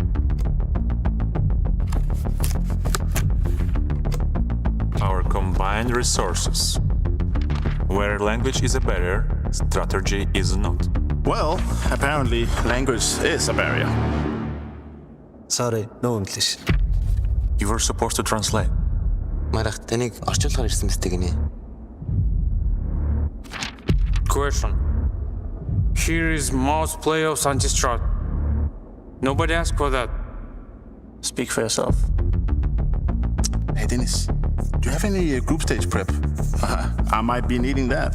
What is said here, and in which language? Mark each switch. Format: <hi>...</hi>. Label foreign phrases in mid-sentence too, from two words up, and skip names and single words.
<en>Our combined resources. Where language is a barrier, strategy is not. Well, apparently language is a barrier. Sorry, no English. You were supposed to translate.</en> <mn>Марах таныг орчуулахаар ирсэн мэт гинэ.</mn> <en>Question. Here is most playoffs anti-strat. Nobody asked for that. Speak for yourself. Hey Dennis, do you have any group stage prep? I might be needing that.</en>